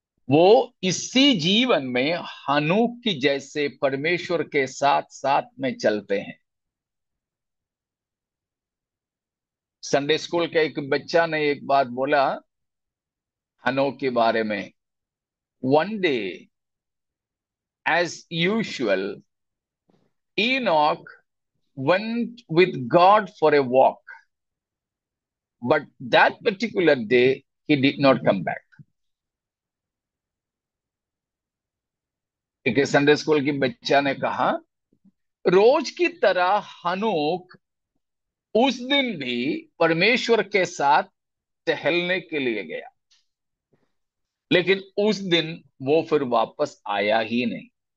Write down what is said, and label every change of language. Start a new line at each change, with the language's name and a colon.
Hindi: वो इसी जीवन में हनूक की जैसे परमेश्वर के साथ साथ में चलते हैं। संडे स्कूल के एक बच्चा ने एक बात बोला हनोक के बारे में।
English: One day as usual Enoch went with God for a walk, but that particular day he did not come back.
Hindi: एक संडे स्कूल की बच्चा ने कहा रोज की तरह हनोक उस दिन भी परमेश्वर के साथ टहलने के लिए गया, लेकिन उस दिन वो फिर वापस आया ही नहीं।